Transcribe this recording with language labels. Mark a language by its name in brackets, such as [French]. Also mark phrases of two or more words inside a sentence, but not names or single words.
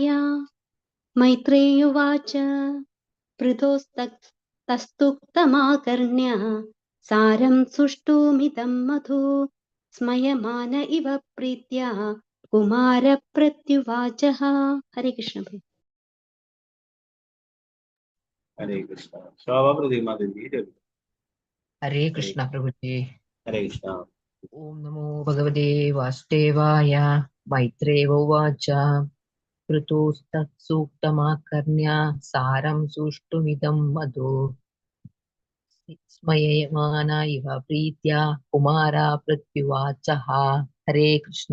[Sanskrit] മൈത്രേയുവാച പൃഥോസ്തസ്തുക്തമാകർണ്യ സാരം സുഷ്ടൂമിതം മധു സ്മയമാന ഇവ പ്രീത്യാ കുമാര പ്രത്യുവാചഃ. ഹരേ കൃഷ്ണ. ഹരേ കൃഷ്ണ. ശോഭാ പ്രതിമാതാജി. ഹരേ കൃഷ്ണ പ്രഭുജി. ഹരേ കൃഷ്ണ. ഓം നമോ ഭഗവതേ വാസുദേവായ. മൈത്രേയ ഉവാച कृतोस्तः सूक्तमाकर्ण्य सारं सुष्टुमिदं मधु स्मयमाना इव प्रीत्या कुमारा प्रत्युवाचः हरे कृष्ण।